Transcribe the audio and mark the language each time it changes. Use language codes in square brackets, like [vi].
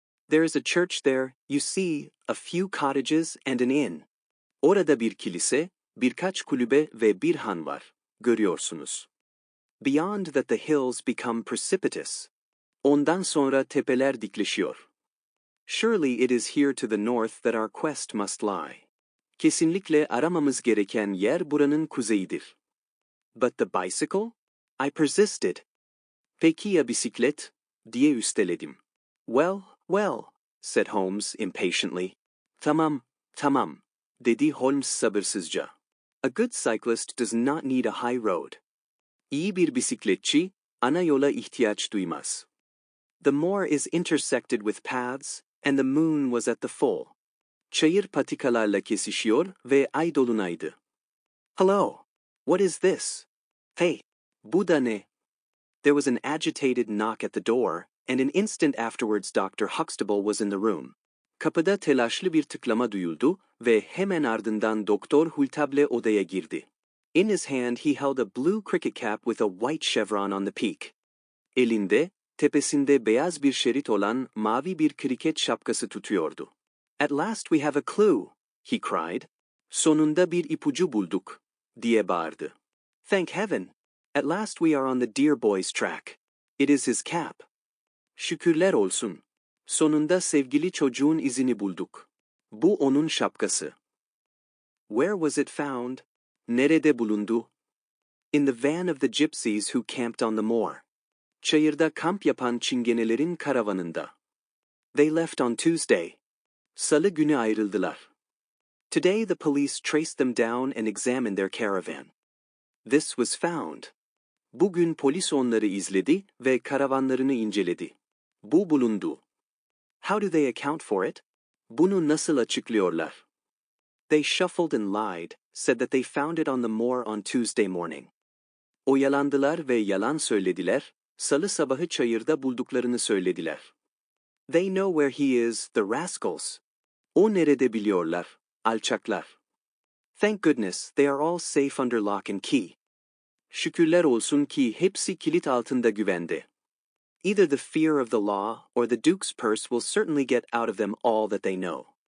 [en] There is a church there, you see, a few cottages and an inn. [tr] Orada bir kilise, birkaç kulübe ve bir han var, görüyorsunuz. [en] Beyond that the hills become precipitous. [tr] Ondan sonra tepeler dikleşiyor. [en] Surely it is here to the north that our quest must lie. [tr] Kesinlikle aramamız gereken yer buranın kuzeyidir. [en] But the bicycle? I persisted. [tr] Peki ya bisiklet? Diye üsteledim. [en] Well, well, said Holmes impatiently. [tr] Tamam, tamam, dedi Holmes sabırsızca. [en] A good cyclist does not need a high road. [tr] İyi bir bisikletçi, ana yola ihtiyaç duymaz. [en] The moor is intersected with paths, and the moon was at the full. [tr] Çayır patikalarla kesişiyor ve ay dolunaydı. [en] Hello, what is this? [tr] Hey, bu da ne? [en] There was an agitated knock at the door, and an instant afterwards Dr. Huxtable was in the room. [tr] Kapıda telaşlı bir tıklama duyuldu ve hemen ardından Doktor Hultable odaya girdi. [en] In his hand he held a blue cricket cap with a white chevron on the peak. [tr] Elinde, tepesinde beyaz bir şerit olan mavi bir kriket şapkası tutuyordu. [en] At last we have a clue, he cried. [tr] Sonunda bir ipucu bulduk, diye bağırdı. [en] Thank heaven! At last we are on the dear boy's track. It is his cap. [tr] Şükürler olsun. Sonunda sevgili çocuğun izini bulduk. Bu onun şapkası. [en] Where was it found? [tr] Nerede bulundu? [en] In the van of the gypsies who camped on the moor. [tr] Çayırda kamp yapan çingenelerin karavanında. [en] They left on Tuesday. [tr] Salı günü ayrıldılar. [en] Today the police traced them down and examined their caravan. This was found. [tr] Bugün polis onları izledi ve karavanlarını inceledi. Bu bulundu. [en] How do they account for it? [tr] Bunu nasıl açıklıyorlar? [en] They shuffled and lied, said that they found it on the moor on Tuesday morning. [tr] Oyalandılar ve yalan söylediler, salı sabahı çayırda bulduklarını söylediler. [en] They know where he is, the rascals. [tr] O nerede biliyorlar, alçaklar. [en] Thank goodness, they are all safe under lock and key. [tr] Şükürler olsun ki hepsi kilit altında güvende. [en] Either the fear of the law or the Duke's purse will certainly get out of them all that they know.